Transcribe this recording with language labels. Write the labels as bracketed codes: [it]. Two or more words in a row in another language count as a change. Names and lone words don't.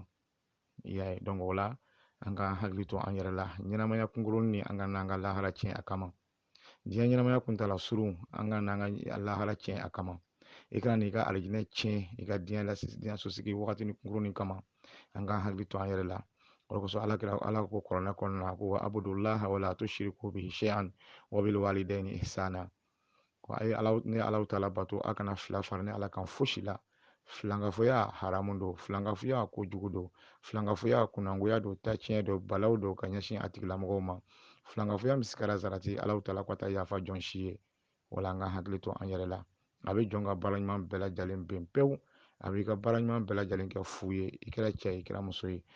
[bm] I y'a ye o la an ka hakili to an yɛrɛ la, ɲɛnamaya kunkurunin ni an ka n'an ka lahara tiɲɛ a kama. Diɲɛ ɲɛnamaya kuntala surun an ka n'an ka lahara tiɲɛ a kama. I kana n'i ka alijinɛ tiɲɛ i ka diɲɛ sosigi wagatinin kunkurunin kama. An ka hakili to an yɛrɛ la. O de kosɔn ala ko kuranɛ kɔnɔna na ko [ar] اعبدوا الله ولا تشركوا به شيئا وبالوالدين إحسانا. [bm] Ko ni Alahu taala bato a kana fila fara ni ala kan fosi la. Filankafoya haramu don, filankafoya kojugu don, filankafoya kunangoya don, taciɲɛ don, balawu don ka ɲɛsin a tigilamɔgɔw ma. Filankafoya min sigara zarati Alahu taala ko ta yafa jɔn si ye. Wala an ka hakili to an yɛrɛ la. A bɛ jɔn ka baara ɲuman bɛɛ lajɛlen ben pewu, a b'i ka baara ɲuman bɛɛ lajɛlen kɛ fu ye, i kɛra cɛ ye i kɛra muso ye.